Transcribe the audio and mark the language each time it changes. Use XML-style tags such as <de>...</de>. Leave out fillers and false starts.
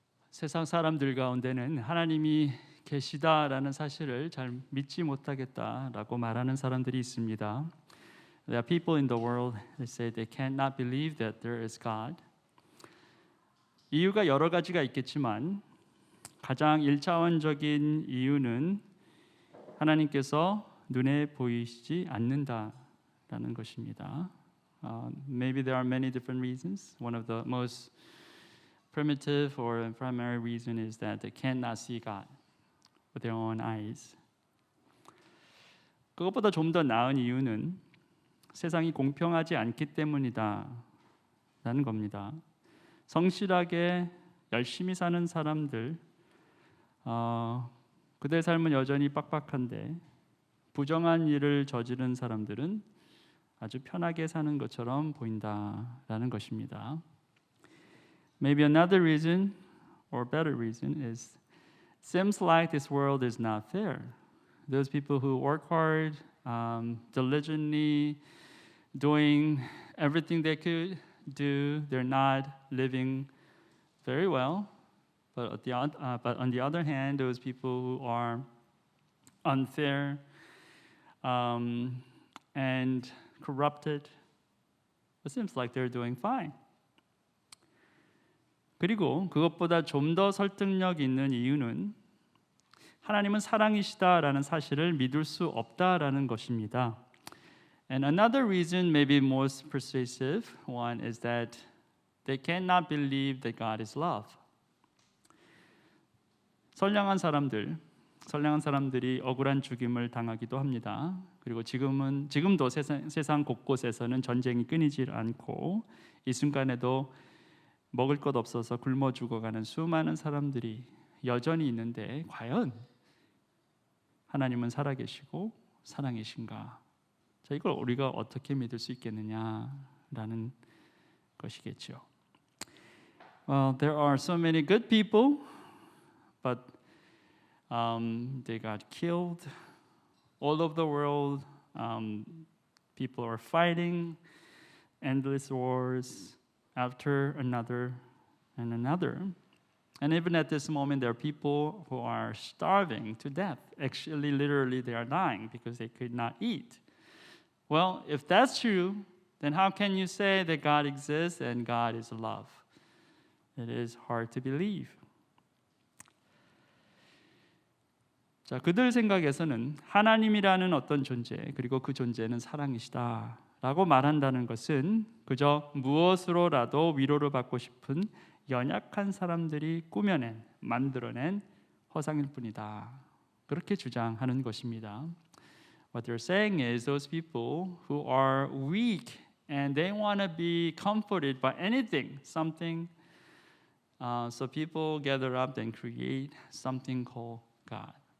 <ko>세상 사람들 가운데는 하나님이 계시다라는 사실을 잘 믿지 못하겠다라고 말하는 사람들이 있습니다.</ko> <en>There are people in the world that say they cannot believe that there is God.</en> <ko>이유가 여러 가지가 있겠지만 가장 일차원적인 이유는 하나님께서 눈에 보이시지 않는다라는 것입니다.</ko> <en>Maybe there are many different reasons. One of the most primitive or primary reason is that they cannot see God with their own eyes.</en> <ko>그것보다 좀 더 나은 이유는 세상이 공평하지 않기 때문이다라는 겁니다. 성실하게 열심히 사는 사람들, 그들의 삶은 여전히 빡빡한데 부정한 일을 저지른 사람들은 아주 편하게 사는 것처럼 보인다라는 것입니다.</ko> <en>Maybe another reason or better reason is seems like this world is not fair. Those people who work hard, diligently doing everything they could do, they're not living very well. But on the other hand, those people who are unfair and corrupted, it seems like they're doing fine.</en> <ko>그리고 그것보다 좀 더 설득력 있는 이유는 하나님은 사랑이시다라는 사실을 믿을 수 없다라는 것입니다.</ko> <en>And another reason, maybe most persuasive one, is that they cannot believe that God is love.</en> <ko>선량한 사람들이 억울한 죽임을 당하기도 합니다. 그리고 지금도 세상 곳곳에서는 전쟁이 끊이질 않고 이 순간에도 먹을 것 없어서 굶어 죽어가는 수많은 사람들이 여전히 있는데 과연 하나님은 살아계시고 사랑이신가? 자, 이걸 우리가 어떻게 믿을 수 있겠느냐라는 것이겠죠.</ko> <en>Well, there are so many good people, but they got killed all over the world. People are fighting endless wars after another and another. And even at this moment, there are people who are starving to death. Actually, literally, they are dying because they could not eat. Well, if that's true, then how can you say that God exists and God is love? It is hard to believe.</en> <ko>자, 그들 생각에서는 하나님이라는 어떤 존재, 그리고 그 존재는 사랑이시다라고 말한다는 것은 그저 무엇으로라도 위로를 받고 싶은 연약한 사람들이 만들어낸 허상일 뿐이다. 그렇게 주장하는 것입니다.</ko> <en>What they're saying is those people who are weak and they want to be comforted by anything, something. So people gather up and create something called God.</en>